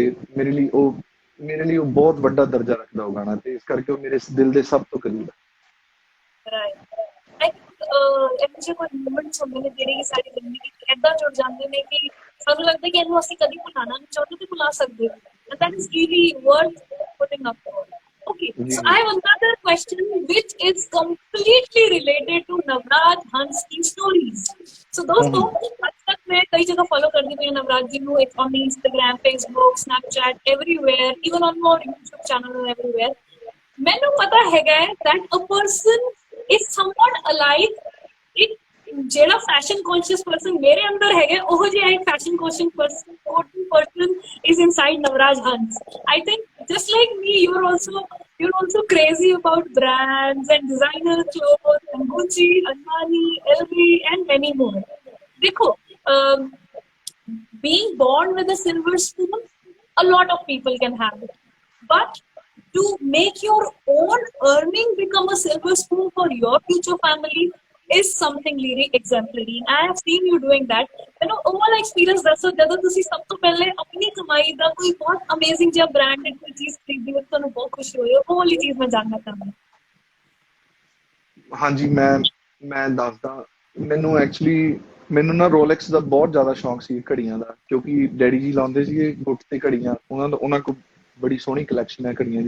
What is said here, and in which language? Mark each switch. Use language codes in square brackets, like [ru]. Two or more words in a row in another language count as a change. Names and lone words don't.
[pa] ਮੇਰੇ ਲਈ ਉਹ ਬਹੁਤ ਵੱਡਾ ਦਰਜਾ ਰੱਖਦਾ ਉਹ ਗਾਣਾ, ਤੇ ਇਸ ਕਰਕੇ ਉਹ ਮੇਰੇ ਦਿਲ ਦੇ ਸਭ ਤੋਂ ਕਰੀਬ ਆ। ਇਹੋ ਜਿਹੇ ਕੋਈ ਮੂਮੈਂਟਸ ਹੁੰਦੇ ਨੇ ਜਿਹੜੇ ਸਾਡੀ ਜ਼ਿੰਦਗੀ 'ਚ ਏਦਾਂ ਜੁੜ ਜਾਂਦੇ ਨੇ ਕਿ ਸਾਨੂੰ ਲੱਗਦਾ ਕਿ ਇਹਨੂੰ ਅਸੀਂ ਕਦੀ ਭੁਲਾਣਾ ਨਹੀਂ ਚਾਹੁੰਦੇ ਤੇ ਭੁਲਾ ਸਕਦੇ ਹਾਂ, [en] and that is really worth putting up for. Okay, so I have another question which is completely related to Navraj Hans की stories. [hi] So दोस्तों, आज तक मैं कई जगह follow करती हूँ नवराज जी को, [en] on Instagram, Facebook, Snapchat, everywhere, even on your YouTube channel and everywhere. [hi] मैंने पता है [en] that a person is somewhat alike. ਜਿਹੜਾ fashion conscious person [pa] ਮੇਰੇ ਅੰਦਰ ਹੈਗਾ, ਉਹ ਜਿਹਾ ਇੱਕ [en] fashion conscious person is inside Navraj Hans. I think just like me, you're also crazy about brands and designer clothes and Gucci, Armani, LV and many more. देखो, being born with a silver spoon, a lot of people can have it, but to make your own earning become a silver spoon for your future family is something really exemplary. I have seen you doing that. You know, overall experience [pa] ਦੱਸੋ, ਜਦੋਂ ਤੁਸੀਂ ਸਭ ਤੋਂ ਪਹਿਲੇ ਆਪਣੀ ਕਮਾਈ ਦਾ ਕੋਈ ਬਹੁਤ ਅਮੇਜ਼ਿੰਗ ਜਿਹਾ ਬ੍ਰਾਂਡਡ ਕੋਈ ਚੀਜ਼ ਖਰੀਦੀ ਹੋ, ਤੁਹਾਨੂੰ ਬਹੁਤ ਖੁਸ਼ੀ ਹੋਈ, ਉਹ ਵਾਲੀ ਚੀਜ਼ ਮੈਂ ਜਾਣਨਾ ਚਾਹੁੰਦਾ। ਹਾਂਜੀ, ਮੈਂ ਦੱਸਦਾ। ਮੈਨੂੰ ਨਾ ਰੋਲੈਕਸ ਦਾ ਬਹੁਤ ਜ਼ਿਆਦਾ ਸ਼ੌਂਕ ਸੀ, ਘੜੀਆਂ ਦਾ, ਕਿਉਂਕਿ ਡੈਡੀ ਜੀ ਲਾਉਂਦੇ ਸੀਗੇ ਗੁੱਟ ਤੇ ਘੜੀਆਂ, ਉਹਨਾਂ ਕੋਲ ਬੜੀ ਸੋਹਣੀ ਕਲੈਕਸ਼ਨ ਹੈ ਘੜੀਆਂ ਦੀ।